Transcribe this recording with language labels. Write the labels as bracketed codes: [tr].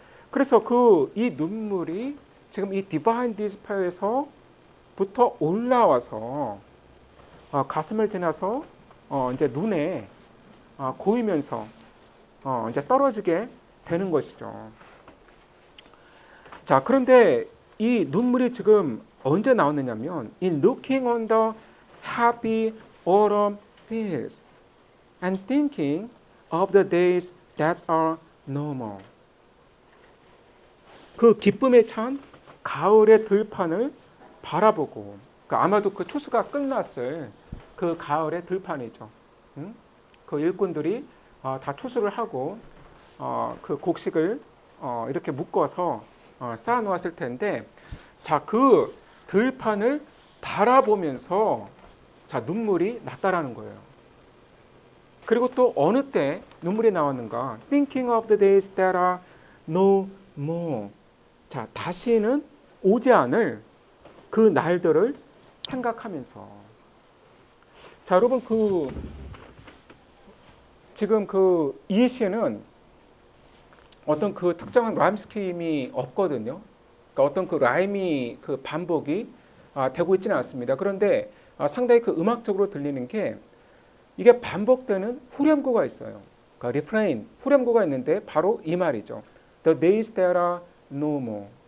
[ko] 그래서 이 눈물이 지금 이 디바인 디스페어에서부터 올라와서 가슴을 지나서 이제 눈에 고이면서 이제 떨어지게 되는 것이죠. 자, 그런데 이 눈물이 지금 언제 나오느냐면 [en] in looking on the happy autumn fields and thinking of the days that are no more. [ko] 그 기쁨에 찬 가을의 들판을 바라보고, 그러니까 아마도 그 추수가 끝났을 그 가을의 들판이죠. 그 일꾼들이 다 추수를 하고 그 곡식을 이렇게 묶어서 쌓아 놓았을 텐데, 자, 그 들판을 바라보면서 자, 눈물이 났다라는 거예요. 그리고 또 어느 때 눈물이 나왔는가? [en] Thinking of the days that are no more. [ko] 자, 다시는 오지 않을 그 날들을 생각하면서. 자, 여러분 지금 이 시는 어떤 그 특정한 라임 스킴이 없거든요. 그러니까 어떤 그 라임이 그 반복이 되고 있지는 않습니다. 그런데 상당히 그 음악적으로 들리는 게 이게 반복되는 후렴구가 있어요. 그러니까 리프레인, 후렴구가 있는데 바로 이 말이죠. [en] The days that are no more.